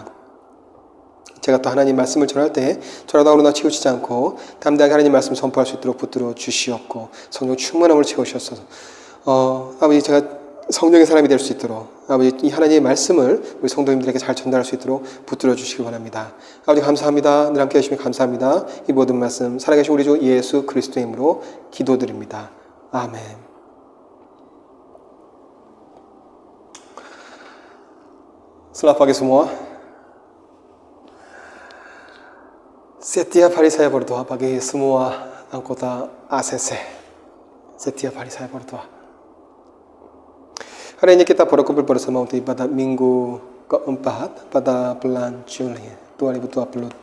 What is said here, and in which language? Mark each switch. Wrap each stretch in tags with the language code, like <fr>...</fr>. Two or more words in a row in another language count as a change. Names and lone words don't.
<ko>제가 또 하나님 말씀을 전할 때 저러다 오르나 치우치지 않고 담대하게 하나님 말씀 선포할 수 있도록 붙들어 주시옵고, 성령 충만함을 채우셔서 아버지, 제가 성령의 사람이 될 수 있도록 아버지 이 하나님의 말씀을 우리 성도님들에게 잘 전달할 수 있도록 붙들어 주시기 바랍니다. 아버지 감사합니다. 늘 함께 해주시면 감사합니다. 이 모든 말씀 살아계신 우리 주 예수 그리스도의 이름으로 기도드립니다. 아멘.</ko> <id>Selamat pagi semua. Setiap hari saya berdoa bagi semua anggota ACC. Setiap hari saya berdoa. Hari ini kita berkumpul bersama untuk ibadah minggu keempat pada bulan Juli 2022.</id>